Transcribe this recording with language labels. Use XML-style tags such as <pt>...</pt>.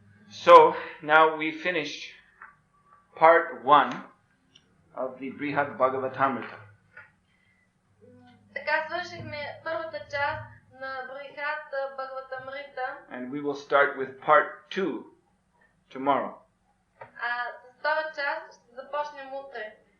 <en>So, now we finished part 1 of the Brihad Bhagavatamriта.</en> <bg>Така свършихме първата част на Брихат Бхагаватамрита.</bg> <en>And we will start with part 2 tomorrow.</en> <bg>А с втора част ще започнем утре.</bg>